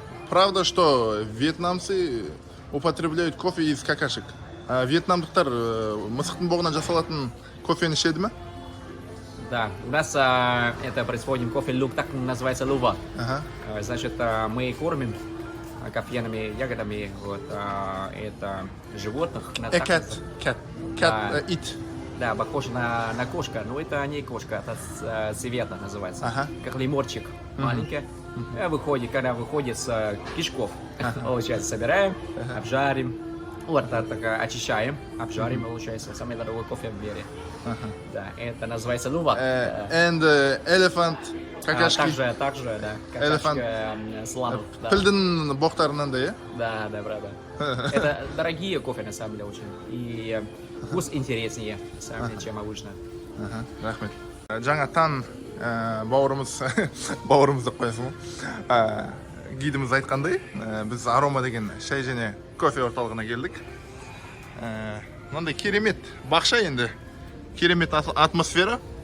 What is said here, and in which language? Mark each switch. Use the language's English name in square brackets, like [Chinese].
[Russian] Правда, что вьетнамцы употребляют кофе из какашек? [Kazakh] Вьетнамдықтар мысықтың боғынан жасалатын кофені ішеді ме? [Russian] Да, у нас это производим кофе лук, так называется лува. Ага. Значит, мы кормим кофейными ягодами вот, это животных. [English] Cat. [Russian] Да. [English] It. [Russian] Да, похоже на кошка, но это не кошка, это цвета называется. Ага. Как лемурчик маленький. Выходит, когда выходит с кишков, получается, собираем, обжарим. Вот так очищаем, обжарим, получается, самый дорогой кофе в мире. Да, это называется лува. [English] And elephant, [Russian] какашки. Также, да. [English] Elephant. [Russian] Какашка слонов, да. [Kazakh] Пілдің боқтарынан да, е? [Russian] Да, правда. Это дорогие кофе, на самом деле, очень. И вкус интереснее, на самом деле, чем обычно. [Kazakh] Рахмет. Жаңа Тан бауырымыз деп қоясың ғой. Гидіміз айтқандай, біз Арома деген шай және кофе орталығына келдік. Мынандай керемет бақша енді. Керемет атмосфера.